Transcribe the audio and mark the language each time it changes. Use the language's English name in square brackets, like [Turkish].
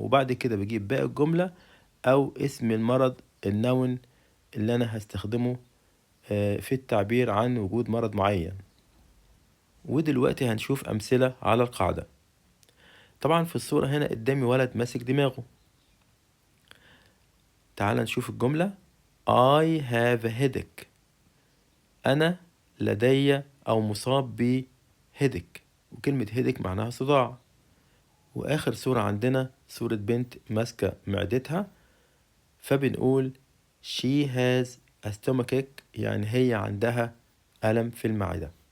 [Arabic] وبعد كده بجيب باقي الجملة أو اسم المرض النون اللي أنا هستخدمه في التعبير عن وجود مرض معين. ودلوقتي هنشوف أمثلة على القاعدة. طبعا في الصورة هنا قدامي ولد ماسك دماغه. تعال نشوف الجملة [English] I have a headache. [Arabic] أنا لدي أو مصاب ب headache. وكلمة headache معناها صداع. وآخر صورة عندنا صورة بنت ماسكة معدتها فبنقول [English] she has a stomachache [Arabic] يعني هي عندها ألم في المعدة.